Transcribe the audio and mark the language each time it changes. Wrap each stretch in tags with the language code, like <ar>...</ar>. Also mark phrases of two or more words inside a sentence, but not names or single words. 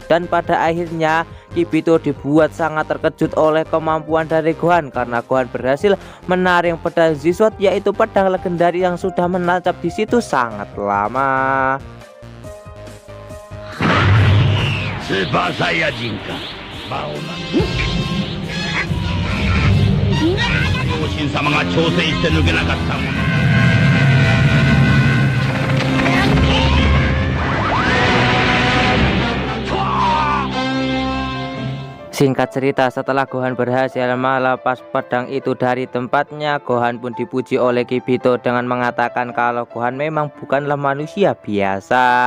<id>Dan pada akhirnya Kibito dibuat sangat terkejut oleh kemampuan dari Gohan karena Gohan berhasil menarik pedang Z-Sword, yaitu pedang legendaris yang sudah menancap di situ sangat lama.</id> <ja>Super Saiyajin ka? Baonan. 両親様が挑戦して抜けなかったもの。</ja> <id>Singkat cerita, setelah Gohan berhasil melepas pedang itu dari tempatnya, Gohan pun dipuji oleh Kibito dengan mengatakan kalau Gohan memang bukanlah manusia biasa.</id>